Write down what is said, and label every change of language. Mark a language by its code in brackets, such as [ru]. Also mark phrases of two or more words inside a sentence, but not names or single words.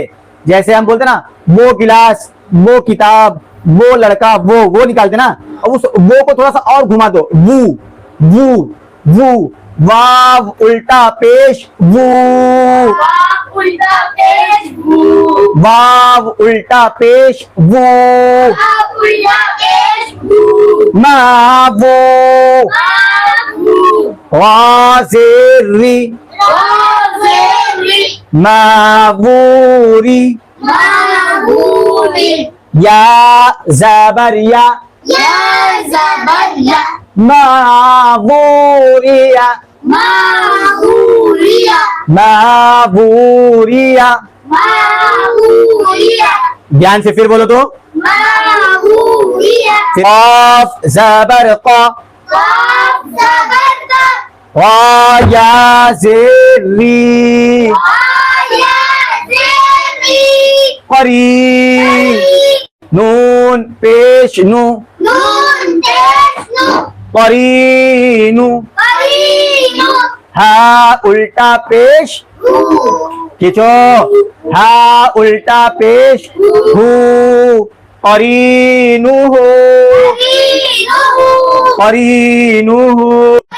[ur] جیسے ہم بولتے نا وہ گلاس, وہ کتاب, وہ لڑکا, وہ نکالتے نا, اس وہ کو تھوڑا سا اور گھما دو. وہ واو الٹا پیش وو, واو الٹا پیش وو, ما وہ وا زیر ری, ما ووری, یا زبر یا, ما ووریا, ما ووریا. دھیان سے پھر بولو تو. قاف زبر قا, قا یا زیر ری, قری نون پیش نو, قرینو ہا الٹا پیش کھینچو, ہا الٹا پیش ہو, قرینو ہو, قرینو ہو.